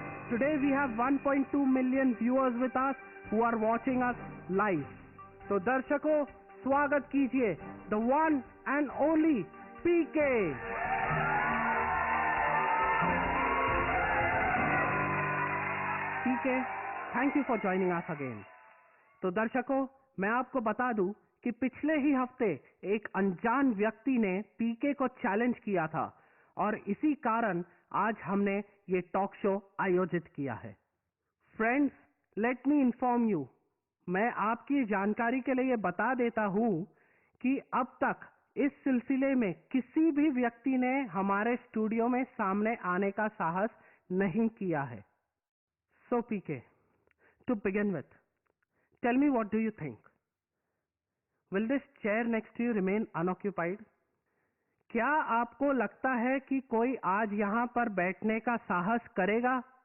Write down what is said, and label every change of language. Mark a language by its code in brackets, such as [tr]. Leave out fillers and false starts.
[en] Today we have 1.2 million viewers with us who are watching us live. So [hi] दर्शकों, स्वागत कीजिए [en] the one and only PK. PK, thank you for joining us again. [hi] तो दर्शकों, मैं आपको बता दूं कि पिछले ही हफ्ते एक अनजान व्यक्ति ने पीके को चैलेंज किया था और इसी कारण आज हमने ये टॉक शो आयोजित किया है। [en] friends, let me inform you, [hi] मैं आपकी जानकारी के लिए बता देता हूं कि अब तक इस सिलसिले में किसी भी व्यक्ति ने हमारे स्टूडियो में सामने आने का साहस नहीं किया है। [en] So PK, to begin with, tell me what do you think? Will this chair next to you remain unoccupied? [hi] क्या आपको लगता है कि कोई आज यहां पर बैठने का साहस करेगा?